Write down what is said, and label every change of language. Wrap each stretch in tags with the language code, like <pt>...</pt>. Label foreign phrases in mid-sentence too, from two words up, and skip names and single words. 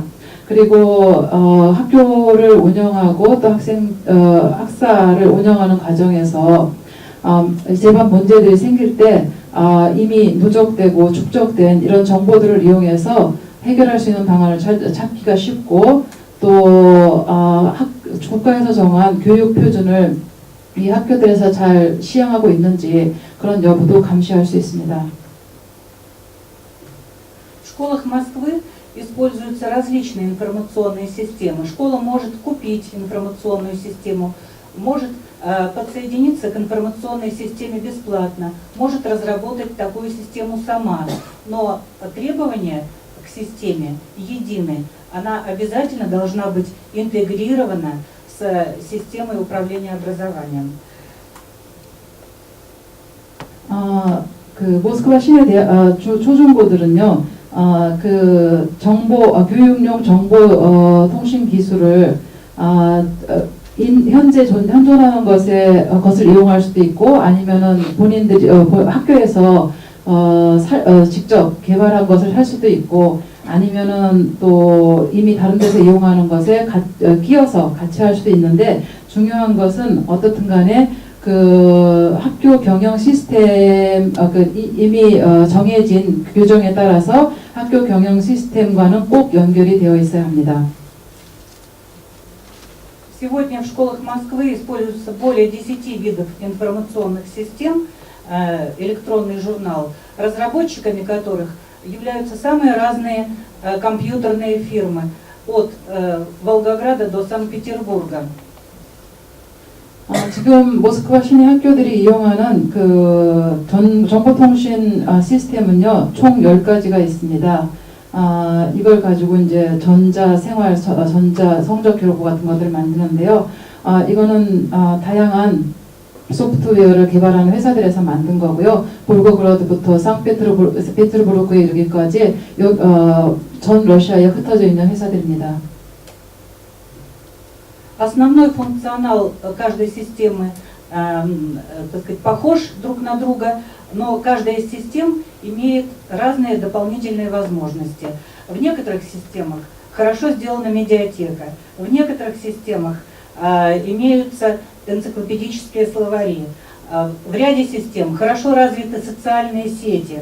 <ko>그리고 학교를 운영하고 또 학사를 운영하는 과정에서 재반 문제들이 생길 때 이미 누적되고 축적된 이런 정보들을 이용해서 해결할 수 있는 방안을 찾기가 쉽고 또 국가에서 정한 교육 표준을 이 학교들에서 잘 시행하고 있는지 그런 여부도 감시할 수 있습니다.</ko> <ru>В школах Москвы используются различные информационные системы. Школа может купить информационную систему, может подсоединиться к информационной системе бесплатно, может разработать такую систему сама. Но требования к системе едины. Она обязательно должна быть интегрирована с системой управления образованием.</ru> <ko>그 모스크바 시내 초중고들은요. 그 교육용 정보 통신 기술을 현재 현존하는 것을 이용할 수도 있고 아니면은 본인들이 학교에서 직접 개발한 것을 할 수도 있고 아니면은 또 이미 다른 데서 이용하는 것에 끼어서 같이 할 수도 있는데 중요한 것은 어떻든 간에 그 학교 경영 시스템 이미 정해진 규정에 따라서 학교 경영 시스템과는 꼭 연결이 되어 있어야 합니다.</ko> <ru>Сегодня в школах Москвы используется более 10 видов информационных систем, электронный журнал, разработчиками которых являются самые разные компьютерные фирмы, от Волгограда до Санкт-Петербурга.</ru> <ko>지금 모스크바 시내 학교들이 이용하는 그 정보통신 시스템은요, 총 10가지가 있습니다. 이걸 가지고 이제 전자 성적 기록부 같은 것들을 만드는데요. 이거는 다양한 소프트웨어를 개발하는 회사들에서 만든 거고요. 볼고그라드부터 상페테르부르크에 이르기까지 전 러시아에 흩어져 있는 회사들입니다.</ko> <ru>Основной функционал каждой системы, так сказать, похож друг на друга, но каждая из систем имеет разные дополнительные возможности. В некоторых системах хорошо сделана медиатека, в некоторых системах имеются энциклопедические словари, в ряде систем хорошо развиты социальные сети.</ru>